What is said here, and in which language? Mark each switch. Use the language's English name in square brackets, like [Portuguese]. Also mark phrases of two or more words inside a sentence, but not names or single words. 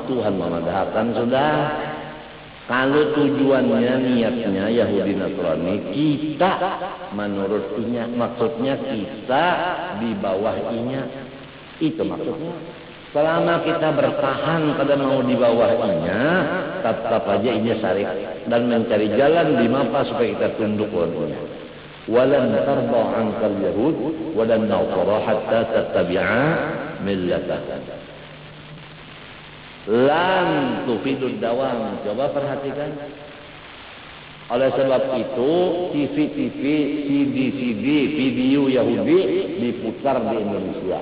[Banjar] Tuhan memadahkan sudah. Kalau tujuannya niatnya Yahudi Nasrani kita menurut inya, maksudnya kita di bawah inya. Itu maksudnya. Selama kita bertahan kada mau di bawah inya, tetap aja inya syarif dan mencari jalan di mana supaya kita tunduk padanya. [Arabic] ولن ترضى عنك اليهود ولن النصارى حتى تتبع ملتهم. Lan tufidud dawam. [Banjar] Coba perhatikan. Oleh sebab itu, TV-TV, CD-CD, video Yahudi diputar di Indonesia.